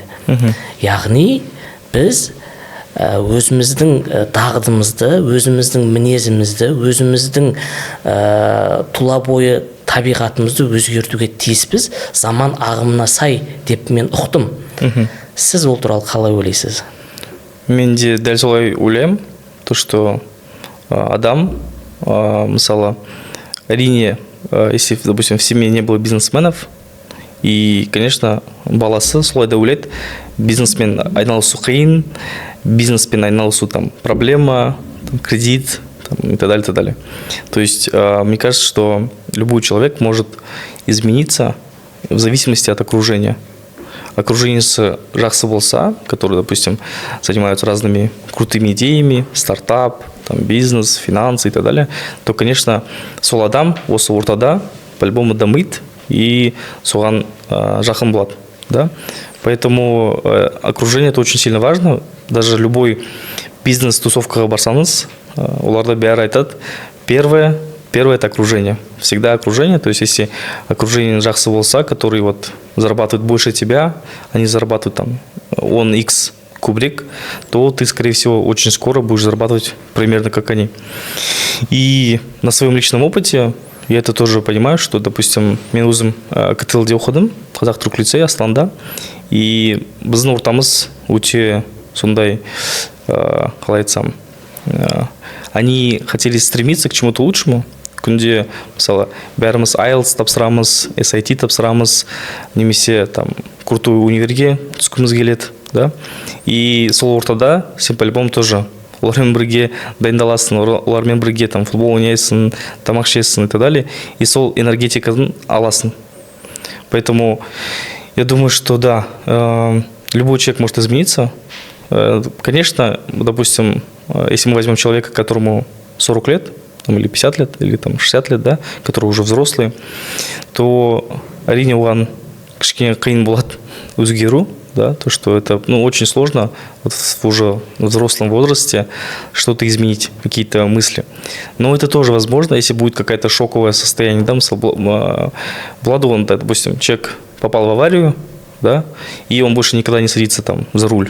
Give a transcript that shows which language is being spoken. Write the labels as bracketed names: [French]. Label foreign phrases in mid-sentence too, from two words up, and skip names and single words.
[Kazakh] Яғни біз өзіміздің дағдымызды, өзіміздің мінезімізді, өзіміздің тұла бойы табиғатымызды өзгертуге тиіспіз, заман ағымына сай деп мен ұқтым. Сіз ол туралы қалай ойлайсыз? Мен де дәл солай ойлаймын, [Russian] то что [Kazakh] адам, мысалы, әрине, [Russian] если, допустим, в семье не было бизнесменов, и, конечно, [Kazakh] баласы солай да ойлайды, бизнеспен айналысу қиын, бизнеспен айналысу [Russian] там проблема, там, кредит, и так далее, и так далее. То есть, мне кажется, что любой человек может измениться в зависимости от окружения. [Kazakh] Окружение жақсы болса, [Russian] которые, допустим, занимаются разными крутыми идеями, стартап, там, бизнес, финансы и так далее, то, конечно, [Kazakh] сол адам осы ортада по-любому дамиды и соған жақын болады, да? [Russian] Поэтому окружение это очень сильно важно. Даже любой [Kazakh] бизнес-тусовкаға барсаңыз, оларда бәрі айтады, [Russian] первое это окружение. Всегда окружение. То есть, если окружение [Kazakh] жақсы болса, [Russian] которые вот зарабатывают больше тебя, они зарабатывают там он X кубрик, то ты, скорее всего, очень скоро будешь зарабатывать примерно как они. И на своем личном опыте я это тоже понимаю, что, допустим, [Kazakh] мен өзім КТЛ-де оқыдым, Қазақ-Түрік лицей Асланда, и біздің ортамыз өте сондай, қалай айтсам, [Russian] они хотели стремиться к чему-то лучшему. [Kazakh] Күнде, мысалы, бәріміз IELTS тапсырамыз, SAT тапсырамыз, немесе [Russian] там крутой [Kazakh] универге түскіміз келеді, да? И сол ортада сен [Russian] по-любому тоже [Kazakh] олармен бірге дайындаласың, олармен бірге там футбол ойнайсың, тамақ ішесің [Russian] и так далее. [Kazakh] И сол энергетикадан аласың. [Russian] Поэтому я думаю, что да, любой человек может измениться. Конечно, допустим, если мы возьмем человека, которому 40 лет, или 50 лет, или там 60 лет, да, которые уже взрослые, то [Kazakh] әрине оған кішкене қиын болады өзгеру, [Russian] да, то, что это, очень сложно вот уже в взрослом возрасте что-то изменить, какие-то мысли. Но это тоже возможно, если будет какое-то шоковое состояние, да, Владу, допустим, человек попал в аварию, да, и он больше никогда не садится там за руль.